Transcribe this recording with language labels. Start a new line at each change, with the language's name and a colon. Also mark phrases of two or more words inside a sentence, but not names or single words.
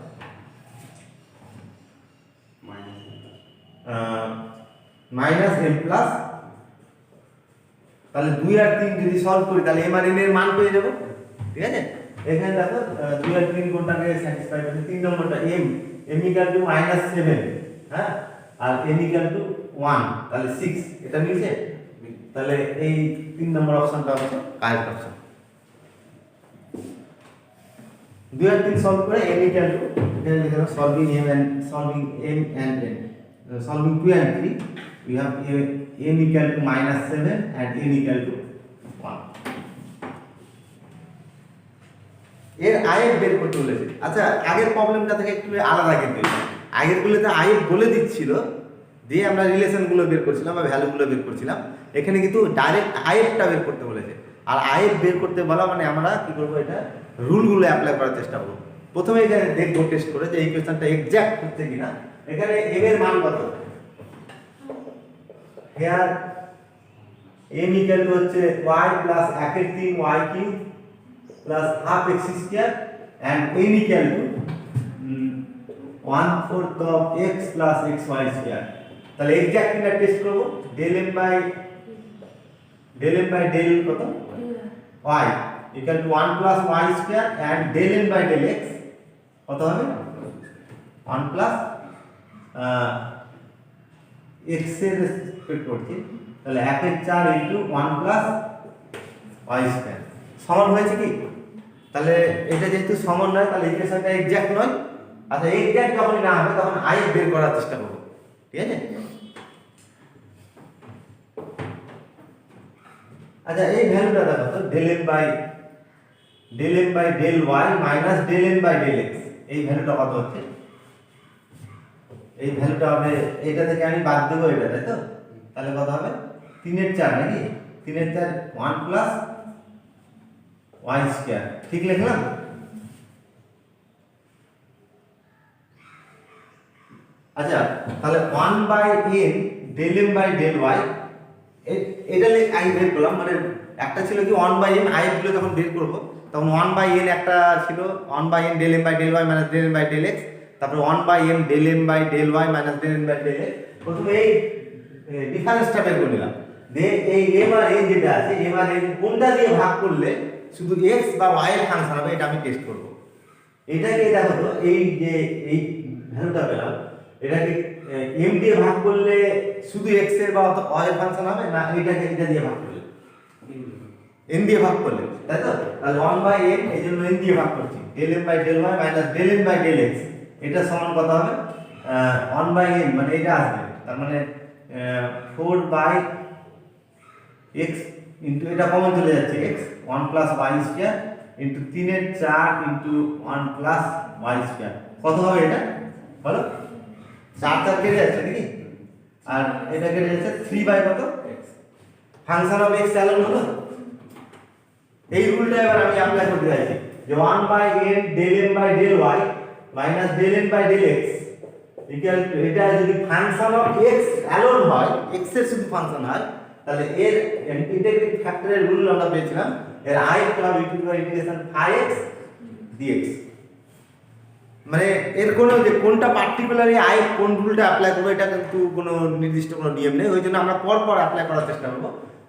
English: minus m plus
Bangla: তাহলে 2 আর 3 যদি সলভ করি তাহলে m আর n এর মান পেয়ে যাব ঠিক আছে এখানে দেখো 2 আর 3 কোনটাকে স্যাটিসফাই করছে 3 নম্বরটা m
English: equal to
Bangla: -7 হ্যাঁ আর n
English: equal to
Bangla: 1 তাহলে 6 এটা মিলছে তাহলে এই 3 নম্বর অপশনটা হচ্ছে
English: correct option
Bangla: 2 আর 3 সলভ করে n
English: equal to
Bangla: এখানে লিখে দাও
English: solving m and n solving 2 and 3 we have m equal to -7 and n equal to 1
Bangla: এর আইএফ বের করতে বলেছে আচ্ছা আগের প্রবলেমটা থেকে একটু আলাদা কিন্তু আগের গুলোতে আইএফ বলে দিচ্ছিল দিয়ে আমরা রিলেশন গুলো বের করছিলাম বা ভ্যালু গুলো বের করছিলাম এখানে কিন্তু ডাইরেক্ট আইএফটা বের করতে বলেছে আর আইএফ বের করতে বলা মানে আমরা কি করব এটা রুল গুলো অ্যাপ্লাই করার চেষ্টা করব প্রথমে এখানে দেখব টেস্ট করে যে এই কোশ্চেনটা এক্সাক্ট হচ্ছে কিনা এখানে m এর মান কত
English: here m equal to হচ্ছে y plus 1 এর 3 y cube plus half x square and n equal to 1/4 of x plus xy square
Bangla: তাহলে এক্সাক্ট কিনা টেস্ট করব
English: del m by del কত y equal to 1 plus y square and del n by del x
Bangla: কত হবে
English: 1 plus
Bangla: x এর রেসপেক্ট করছি তাহলে 1 এর 4 ইনটু
English: 1 plus y square
Bangla: সমান হয়েছে কি তাহলে এটা যেহেতু সমান নয় তাহলে ইকুয়েশনটা এক্সাক্ট নয় আচ্ছা এক্সাক্ট যখন না হবে তখন i বের করার চেষ্টা করব ঠিক আছে আচ্ছা এই ভ্যালুটা দেখো তো
English: del m by del y minus del n by del x
Bangla: এই ভ্যালুটা কত হচ্ছে এই ভ্যালুটা হবে এটা থেকে আমি বাদ দেব এটা তাই তো তাহলে কত হবে 3 এর 4 নাকি 3 এর 4
English: 1 plus y square
Bangla: ঠিক লিখলাম আচ্ছা তাহলে
English: 1 by n del m by del
Bangla: y এটা আই বের করলাম মানে একটা ছিল কি 1 বাই n আই গুলো যখন বের করব তখন 1 বাই n একটা ছিল
English: 1 by n del m by del y minus del n by del x
Bangla: তারপর
English: 1 by m del m by del y minus del n by del x
Bangla: প্রথমে এই ডিফারেন্সটা বের করে নিলাম দে এই m আর n যেটা আছে m আর n কোনটা দিয়ে ভাগ করলে শুধু x বা y এর ফাংশন হবে এটা আমি টেস্ট করব এটাকে দেখো তো এই যে এই ভ্যালুটা পেলাম এটাকে m দিয়ে ভাগ করলে শুধু x এর বা y এর ফাংশন হবে না এটাকে এটা দিয়ে ভাগ করলে n দিয়ে ভাগ করলে তাই তো তাহলে 1 বাই n এইজন্য n দিয়ে ভাগ করছি
English: del m by del y minus del n by del x
Bangla: এটা সমান কত হবে 1 বাই n মানে এটা আসবে তার মানে
English: 4 by x into
Bangla: এটা কমন চলে যাচ্ছে x
English: 1 plus y square into 3
Bangla: এর 4
English: into 1 plus y square
Bangla: কত হবে এটা বলো 4 4 কেটে যাচ্ছে নাকি আর এটা কেটে যাচ্ছে 3 বাই কত x
English: function of x alone
Bangla: হলো এই রুলটা এবার আমি অ্যাপ্লাই করতে যাচ্ছি যে
English: 1 by n del m by del y minus del n by del x equal to
Bangla: এটা যদি
English: function of x alone
Bangla: হয় x এর শুধু ফাংশন হয় তাহলে এর ইন্টিগ্রেটিং ফ্যাক্টরের রুল আমরা পেয়েছিলাম এর i হবে
English: integration x dx
Bangla: মানে এর কোনো যে কোনটা পার্টিকুলারলি i কোন রুলটা অ্যাপ্লাই করব এটা কিন্তু কোনো নির্দিষ্ট কোনো নিয়ম নেই ওইজন্য আমরা পর পর অ্যাপ্লাই করার চেষ্টা করব ওই